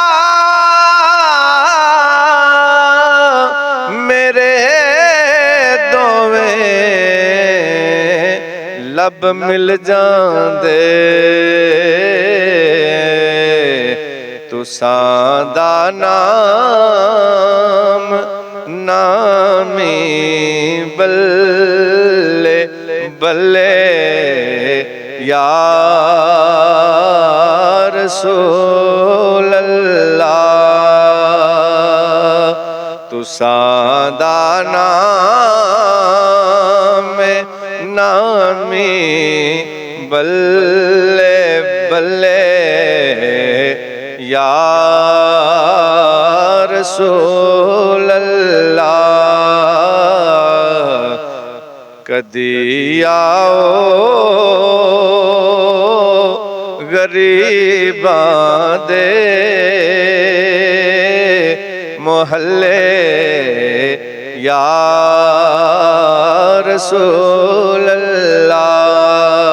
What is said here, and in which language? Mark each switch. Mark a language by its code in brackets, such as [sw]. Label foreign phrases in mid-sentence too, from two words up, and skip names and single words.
[pa] میرے دوویں لب مل جاندے تساں دا نام نامی بلے بلے [ar] یا رسول [pa] اللہ تساں دا نام نامی بلے بلے یا [ar] رسول اللہ [pa] کدی آؤ غریباں دے محلے [ar] یا رسول اللہ